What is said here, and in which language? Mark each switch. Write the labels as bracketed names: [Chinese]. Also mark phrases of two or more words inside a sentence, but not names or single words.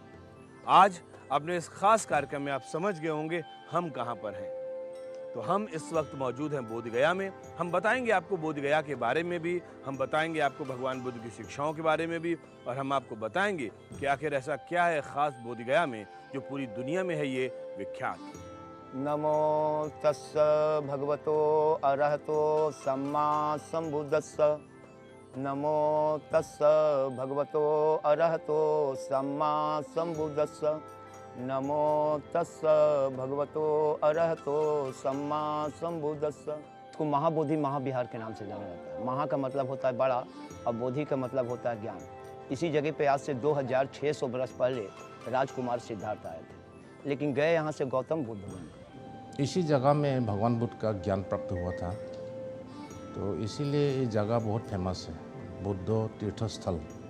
[Hindi] आज अपने इस खास कार्यक्रम में आप समझ गए होंगे हम कहां पर हैं। तो हम इस वक्त मौजूद हैं बोधगया में। हम बताएंगे आपको बोधगया के बारे में भी, हम बताएंगे आपको भगवान बुद्ध की शिक्षाओं के बारे में भी, और हम आपको बताएंगे कि आखिर ऐसा क्या है खास बोधगया में जो पूरी दुनिया में है ये विख्यात। [Pali] नमो तस्स भगवतो अरहतो सम्मा संबुद्धस्स। नमो तस्स भगवतो अरहतो सम्मा संबुद्धस्स। नमो तस्स भगवतो अरहतो सम्मा संबुद्धस्स। [Hindi] इसको महाबोधि महाविहार के नाम से जाना जाता है। महा का मतलब होता है बड़ा और बोधि का मतलब होता है ज्ञान। इसी जगह पे आज से 2600 वर्ष पहले राजकुमार सिद्धार्थ आए थे, लेकिन गए यहाँ से गौतम बुद्ध बनकर। इसी जगह में भगवान बुद्ध का ज्ञान प्राप्त हुआ था, तो इसीलिए ये जगह बहुत फेमस है, बुद्ध तीर्थ स्थल।